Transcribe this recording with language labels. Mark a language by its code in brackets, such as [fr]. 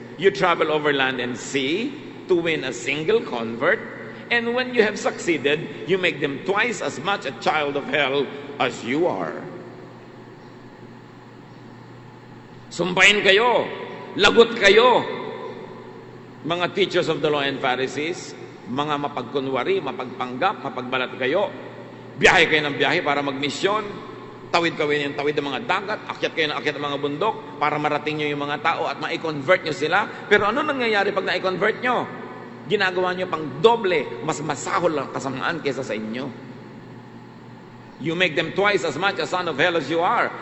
[en] You travel over land and sea to win a single convert, and when you have succeeded, you make them twice as much a child of hell as you are. [tl] Sumpain kayo, lagot kayo, mga [en] teachers of the law and Pharisees, [tl] mga mapagkunwari, mapagpanggap, mapagbalat kayo. Biyahe kayo ng biyahe para magmisyon. Tawid kayo ng tawid ng mga dagat. Akyat kayo ng akyat ng mga bundok para marating nyo yung mga tao at ma-convert nyo sila. Pero ano nangyayari pag na-convert nyo? Ginagawa nyo pang doble, mas masahol ang kasamaan kaysa sa inyo. [en] You make them twice as much a son of hell as you are.